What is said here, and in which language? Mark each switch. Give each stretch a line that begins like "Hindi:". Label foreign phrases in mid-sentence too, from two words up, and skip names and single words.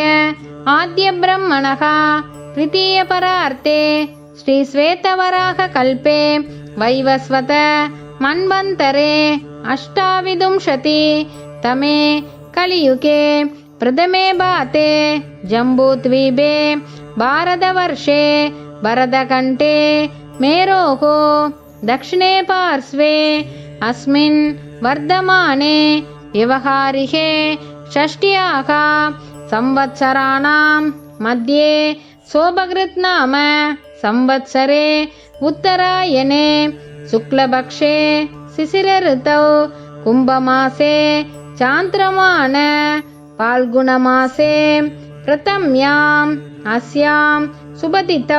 Sanskrit: आद्य ब्रह्मणः द्वितीय परार्धे श्री श्वेतवराह कल्पे वैवस्वत मन्वन्तरे अष्टाविंशति तमे कलियुगे प्रथमे पादे जम्बूद्वीपे भारतवर्षे भरतखण्डे मेरोः दक्षिणे पार्श्वे अस्मिन् वर्तमाने व्यावहारिके षष्ट्याः संवत्सराणां मध्ये सोभकृत् नाम संवत्सरे उत्तरायणे शुक्लपक्षे शिशिर ऋतौ कुंभमासे चान्द्रमान फाल्गुणमासे प्रथम्याम् अस्यां शुभतिथौ